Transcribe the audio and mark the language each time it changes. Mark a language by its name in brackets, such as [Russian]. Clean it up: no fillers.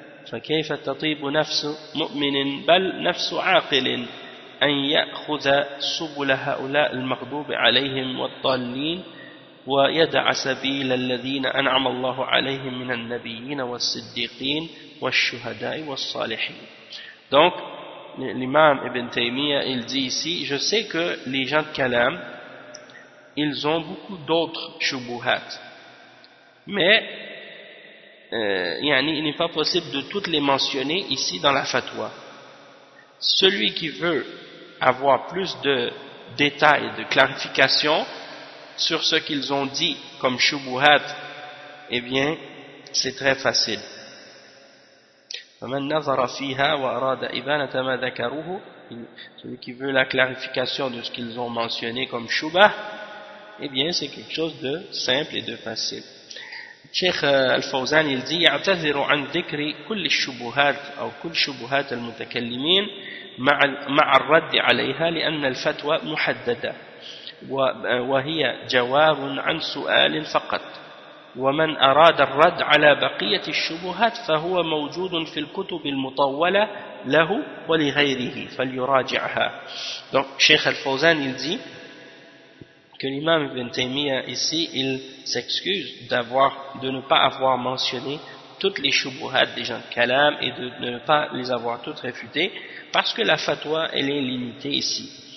[Arabic] فكيف تطيب نفس مؤمن بل نفس عاقل أن يأخذ سبل هؤلاء المغضوب عليهم والضالين ويدع سبيل الذين أنعم الله عليهم من النبيين والصديقين والشهداء والصالحين. [French] Donc l'imam Ibn Taymiyyah, il dit ici, je sais que les gens de Kalam, ils ont beaucoup d'autres shubuhat, mais il n'est pas possible de toutes les mentionner ici dans la fatwa. Celui qui veut avoir plus de détails, de clarification sur ce qu'ils ont dit comme shubuhat, eh bien, c'est très facile. [Arabic] فَمَنْ نَظَرَ فِيهَا وَأَرَادَ إِبَانَةَ مَا ذَكَرُوهُ, [French] celui qui veut la clarification de ce qu'ils ont mentionné comme shubah, eh bien, c'est quelque chose de simple et de facile. [Arabic] Cheikh Al-Fawzan, [French] il dit [Arabic] يَعْتَذِرُ عَنْ ذِكْرِ كُلِّ الشُّبُهَاتِ أو كُلِّ شُبُهَاتِ الْمُتَكَلِّمِينَ مَعَ الرَّدِّ عَلَيْهَا لِأَنَّ الْفَتْوَى مُحَدَّدَةَ وهي جواب عن سؤال فقط ومن أراد الرد على بقية الشبهات فهو موجود في الكتب المطولة له ولغيره فليراجعها. [French] Donc Cheikh Al-Fawzan, il dit que l'imam Ibn Taymiyyah ici, il s'excuse de ne pas avoir mentionné toutes les shubuhat des gens de Kalam et de ne pas les avoir toutes réfutées, parce que la fatwa, elle est limitée ici.